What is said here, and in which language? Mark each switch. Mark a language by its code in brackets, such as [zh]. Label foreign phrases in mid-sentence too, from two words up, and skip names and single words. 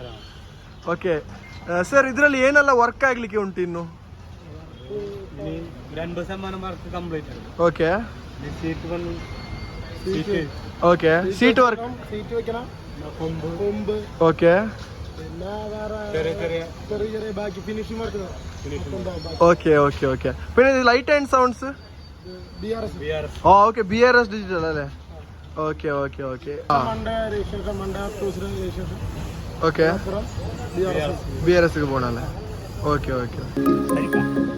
[en] okay sir, [kn] ಇದರಲ್ಲಿ ಏನೆಲ್ಲ ವರ್ಕ್ ಆಗಲಿಕ್ಕೆ ಉಂಟು ಇನ್ನು? [en] okay okay, seat work, okay, [kn] ಬಾಕಿ ಫಿನಿಶಿಂಗ್ ಮಾಡ್ತದೆ. [en] okay okay okay. [ml] പിന്നെ [en] light and sounds [ml] ഓ ഓക്കെ BRS ഡിജിറ്റൽ അല്ലേ? [en] okay okay okay okay BRS പോണല്ലേ? okay okay.